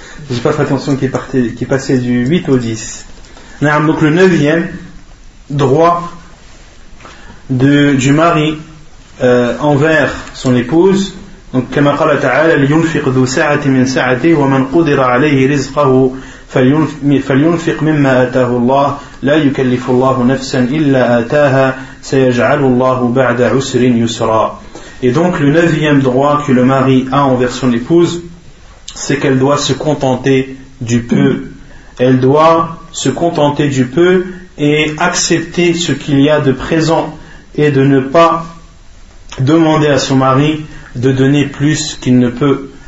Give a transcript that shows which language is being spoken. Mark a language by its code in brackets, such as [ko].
[fr] Je n'ai pas fait attention qui est passé du 8 au 10. Donc le 9e droit du mari envers son épouse. [ar] Donc كما قال تعالى لينفق ذو ساعة من ساعته ومن قدر عليه رزقه فلينفق مما آتاه الله لا يكلف الله نفسا إلا آتاها سيجعل الله بعد عسر يسرا. [fr] Et donc le 9e droit que le mari a envers son épouse, c'est qu'elle doit se contenter du peu. Elle doit se contenter du peu et accepter ce qu'il y a de présent et de ne pas demander à son mari de donner plus qu'il ne peut.